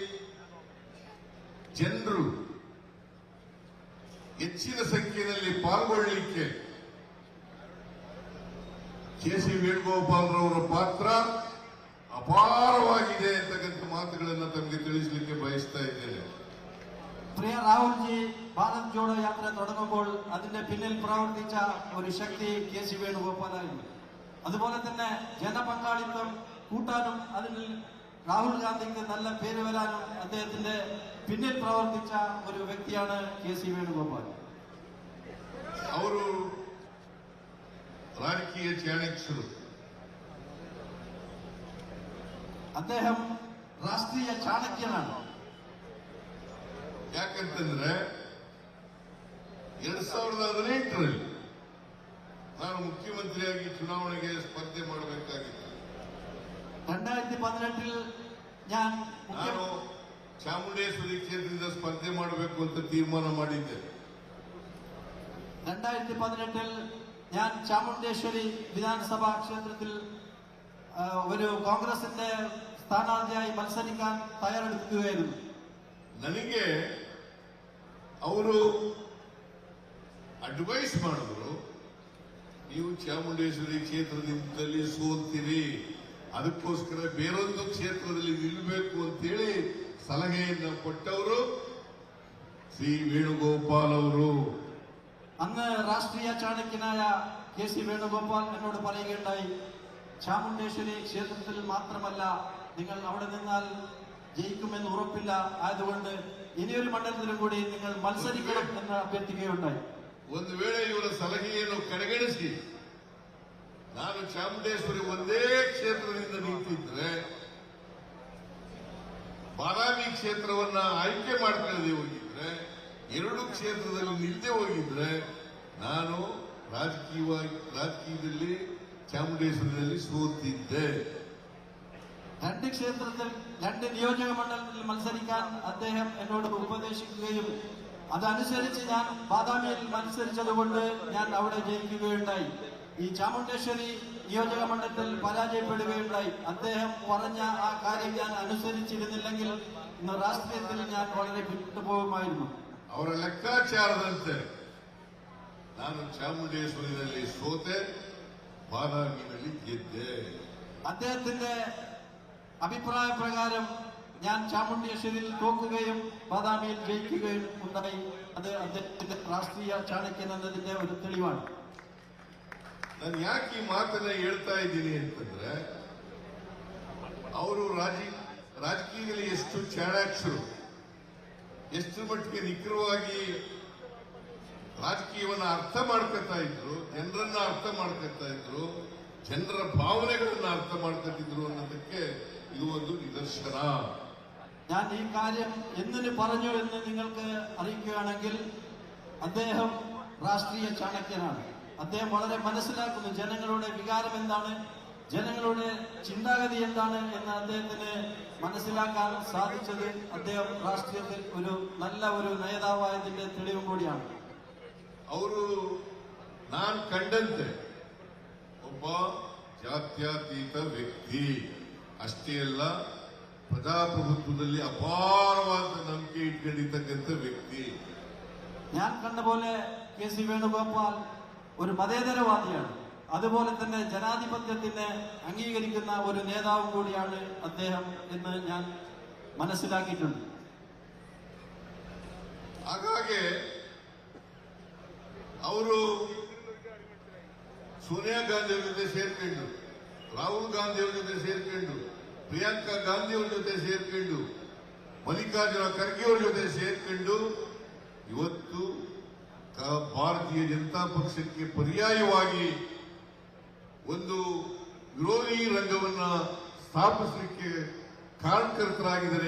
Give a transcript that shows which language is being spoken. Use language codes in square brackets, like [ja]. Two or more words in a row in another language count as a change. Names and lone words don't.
[kn] ಜನರು ಹೆಚ್ಚಿನ ಸಂಖ್ಯೆಯಲ್ಲಿ ಪಾಲ್ಗೊಳ್ಳಲಿಕ್ಕೆ KC ವೇಣುಗೋಪಾಲ್ ರವರ ಪಾತ್ರ ಅಪಾರವಾಗಿದೆ ಅಂತಕ್ಕಂಥ ಮಾತುಗಳನ್ನು ತಮಗೆ ತಿಳಿಸಲಿಕ್ಕೆ ಬಯಸ್ತಾ ಇದ್ದೇನೆ. [ml] പ്രിയ രാഹുൽജി, ഭാരത് ജോഡോ യാത്ര തുടങ്ങുമ്പോൾ അതിന്റെ പിന്നിൽ പ്രവർത്തിച്ച ഒരു ശക്തി KC വേണുഗോപാലായിരുന്നു. അതുപോലെ തന്നെ ജനപങ്കാളിത്തം കൂട്ടാനും അതിൽ രാഹുൽ ഗാന്ധിക്ക് നല്ല പേര് വരാനും അദ്ദേഹത്തിന്റെ പിന്നിൽ പ്രവർത്തിച്ച ഒരു വ്യക്തിയാണ് KC വേണുഗോപാൽ. [kn] ಅವರು ರಾಜಕೀಯ ಚಾಣಕ್ಯರು. [ml] അദ്ദേഹം രാഷ്ട്രീയ ചാണക്യനാണ്. [kn] ಯಾಕಂತಂದ್ರೆ 2018ರಲ್ಲಿ ನಾನು ಮುಖ್ಯಮಂತ್ರಿಯಾಗಿ ಚುನಾವಣೆಗೆ ಸ್ಪರ್ಧೆ ಮಾಡಬೇಕಾಗಿತ್ತು. [ml] 2018 ഞാൻ [kn] ನಾನು ಚಾಮುಂಡೇಶ್ವರಿ ಕ್ಷೇತ್ರದಿಂದ ಸ್ಪರ್ಧೆ ಮಾಡಬೇಕು ಅಂತ ತೀರ್ಮಾನ ಮಾಡಿದ್ದೆ. [ml] 2018 ഞാൻ ചാമുണ്ടേശ്വരി വിധാനസഭാ ക്ഷേത്രത്തിൽ ഒരു കോൺഗ്രസിന്റെ സ്ഥാനാർത്ഥിയായി മത്സരിക്കാൻ തയ്യാറെടുക്കുകയായിരുന്നു. [kn] ನನಗೆ ಅವರು ಅಡ್ವೈಸ್ ಮಾಡಿದ್ರು, ನೀವು ಚಾಮುಂಡೇಶ್ವರಿ ಕ್ಷೇತ್ರದಿಂದಲೇ ಸೋಲ್ತೀರಿ, ಅದಕ್ಕೋಸ್ಕರ ಬೇರೊಂದು ಕ್ಷೇತ್ರದಲ್ಲಿ ನಿಲ್ಲಬೇಕು ಅಂತೇಳಿ ಸಲಹೆಯನ್ನು ಕೊಟ್ಟವರು ಶ್ರೀ ವೇಣುಗೋಪಾಲ್ ಅವರು. [ml] അന്ന് രാഷ്ട്രീയ ചാണക്യനായ KC വേണുഗോപാൽ എന്നോട് പറയുകയുണ്ടായി, ചാമുണ്ടേശ്വരി ക്ഷേത്രത്തിൽ മാത്രമല്ല, നിങ്ങൾ അവിടെ നിന്നാൽ ജയിക്കുമെന്ന് ഉറപ്പില്ല, ആയതുകൊണ്ട് ഇനിയൊരു മണ്ഡലത്തിലും കൂടി നിങ്ങൾ മത്സരിക്കണം എന്ന് അഭ്യർത്ഥിക്കുകയുണ്ടായി. ಒಂದು ವೇಳೆ ಇವರ ಸಲಹೆಯನ್ನು ಕಡೆಗಣಿಸಿ ನಾನು ಚಾಮುಂಡೇಶ್ವರಿ ಒಂದೇ ಕ್ಷೇತ್ರದಿಂದ ನಿಂತಿದ್ರೆ ಬಾದಾಮಿ ಕ್ಷೇತ್ರವನ್ನ ಆಯ್ಕೆ ಮಾಡ್ಕೊಳ್ಳದೆ ಹೋಗಿದ್ರೆ 2 ಕ್ಷೇತ್ರದಲ್ಲಿ ನಿಲ್ಲದೆ ಹೋಗಿದ್ರೆ ನಾನು രാജകീയದಲ್ಲಿ ಚಾಮುಂಡೇಶ್ವರಿಯಲ್ಲಿ സോത്തിದ್ದೆ. 2 ക്ഷേത്രത്തിൽ 2 നിയോജക മണ്ഡലത്തിൽ മത്സരിക്കാൻ അദ്ദേഹം എന്നോട് ഉപദേശിക്കുകയും അതനുസരിച്ച് ഞാൻ ബാദാമിയിൽ മത്സരിച്ചതുകൊണ്ട് ഞാൻ അവിടെ ജയിക്കുകയുണ്ടായി. ഈ ചാമുണ്ടേശ്വരി നിയോജക മണ്ഡലത്തിൽ പരാജയപ്പെടുകയുണ്ടായി. അദ്ദേഹം പറഞ്ഞ ആ കാര്യം ഞാൻ അനുസരിച്ചിരുന്നില്ലെങ്കിൽ ഇന്ന് രാഷ്ട്രീയത്തിൽ ഞാൻ വളരെ വിട്ടുപോകുമായിരുന്നു. [kn] ಅವರ ಲೆಕ್ಕಾಚಾರದಂತೆ ನಾನು ಚಾಮುಂಡೇಶ್ವರಿಯಲ್ಲಿ ಸೋತೆ, ಬಾದಾಮಿಯಲ್ಲಿ ಗೆದ್ದೆ. [ml] അദ്ദേഹത്തിന്റെ അഭിപ്രായ പ്രകാരം ഞാൻ ചാമുണ്ടേശ്വരിയിൽ തോക്കുകയും ബാദാമിയിൽ ജയിക്കുകയും ഉണ്ടായി. അത് അദ്ദേഹത്തിന്റെ രാഷ്ട്രീയ ചാണക്യൻ എന്നതിന്റെ ഒരു തെളിവാണ്. [kn] ನಾನು ಯಾಕೆ ಈ ಮಾತನ್ನ ಹೇಳ್ತಾ ಇದ್ದೀನಿ ಅಂತಂದ್ರೆ, ಅವರು ರಾಜಕೀಯದಲ್ಲಿ ಎಷ್ಟು ಚಾಣಾಕ್ಷರು, ಎಷ್ಟು ಮಟ್ಟಿಗೆ ನಿಖರವಾಗಿ ರಾಜಕೀಯವನ್ನ ಅರ್ಥ ಮಾಡ್ಕೊತಾ ಇದ್ರು, ಜನರನ್ನ ಅರ್ಥ ಮಾಡ್ಕೊತಾ ಇದ್ರು, ಜನರ ಭಾವನೆಗಳನ್ನ ಅರ್ಥ ಮಾಡ್ಕೊತಿದ್ರು ಅನ್ನೋದಕ್ಕೆ ಇದು ಒಂದು ನಿದರ್ಶನ. [ml] ഞാൻ ഈ കാര്യം എന്തിനു പറഞ്ഞു എന്ന് നിങ്ങൾക്ക് അറിയിക്കുകയാണെങ്കിൽ, അദ്ദേഹം രാഷ്ട്രീയ ചാണക്യനാണ്. അദ്ദേഹം വളരെ മനസ്സിലാക്കുന്നു ജനങ്ങളുടെ വികാരം എന്താണ്, ജനങ്ങളുടെ ചിന്താഗതി എന്താണ് എന്ന് അദ്ദേഹത്തിന് മനസ്സിലാക്കാൻ സാധിച്ചത് അദ്ദേഹം രാഷ്ട്രീയത്തിൽ ഒരു നല്ല ഒരു നേതാവായതിന്റെ തെളിവും കൂടിയാണ്. [kn] ಅವರು ನಾನು ಕಂಡಂತೆ ಒಬ್ಬ ಜಾತ್ಯತೀತ ವ್ಯಕ್ತಿ ಅಷ್ಟೇ ಅಲ್ಲ, ಪ್ರಜಾಪ್ರಭುತ್ವದಲ್ಲಿ ಅಪಾರವಾದ ನಂಬಿಕೆ ಇಟ್ಕೊಂಡಿರ್ತಕ್ಕಂಥ ವ್ಯಕ್ತಿ. [ml] ഞാൻ കണ്ട പോലെ KC വേണുഗോപാൽ ഒരു മതേതരവാദിയാണ്. അതുപോലെ തന്നെ ജനാധിപത്യത്തിനെ അംഗീകരിക്കുന്ന ഒരു നേതാവും കൂടിയാണ് അദ്ദേഹം എന്ന് ഞാൻ മനസ്സിലാക്കിയിട്ടുണ്ട്. [kn] ಹಾಗಾಗಿ ಅವರು ಸೋನಿಯಾ ಗಾಂಧಿ ಅವರ ಜೊತೆ ಸೇರ್ಕೊಂಡು, ರಾಹುಲ್ ಗಾಂಧಿ ಅವರ ಜೊತೆ ಸೇರ್ಕೊಂಡು, ಪ್ರಿಯಾಂಕಾ ಗಾಂಧಿ ಅವರ ಜೊತೆ ಸೇರ್ಕೊಂಡು, ಮಲ್ಲಿಕಾರ್ಜುನ ಖರ್ಗೆ ಅವರ ಜೊತೆ ಸೇರ್ಕೊಂಡು ಇವತ್ತು ಭಾರತೀಯ ಜನತಾ ಪಕ್ಷಕ್ಕೆ ಪರ್ಯಾಯವಾಗಿ ಒಂದು ವಿರೋಧಿ ರಂಗವನ್ನ ಸ್ಥಾಪಿಸಲಿಕ್ಕೆ ಕಾರಣಕರ್ತರಾಗಿದ್ದಾರೆ.